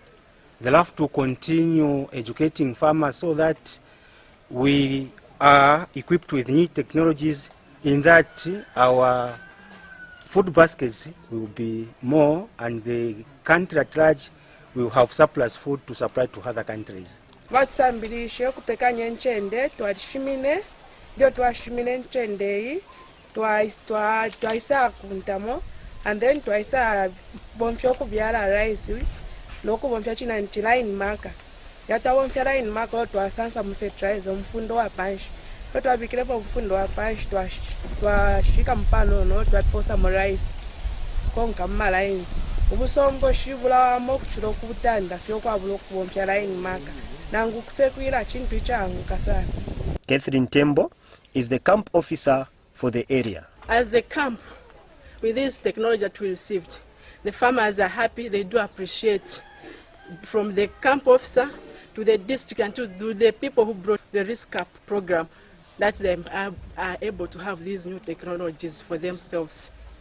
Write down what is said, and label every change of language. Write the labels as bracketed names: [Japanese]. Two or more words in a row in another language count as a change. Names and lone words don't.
[English] They'll have to continue educating farmers so that we are equipped with new technologies, in that our food baskets will be more and the country at large will have surplus food to supply to other countries. [Bemba] Vatsambilishe kupekanya nchende twashimine ndio twashimine nchende twaisa kuntamo [English] and then [Bemba] twaisa bomfyo kubyala rice loko bomfyo china [English] line marker [Bemba] yata bomfyo [English] line marker [Bemba] twasansa mfertilizer mfundo wa panshi twabikira pa mfundo wa panshi twashika mpano no twaposa mo rice konka lines ubusombo shivula mo kuchiro kubutanda fyo kwabulo kubomfyo [English] line marker [Bemba] nangu kusekwira chintu changu kasana. [English] Catherine Tembo is the camp officer for the area. As a camp, with this technology that we received, the farmers are happy, they do appreciate, from the camp officer to the district and to the people who brought the RESCAP program, that they are able to have these new technologies for themselves.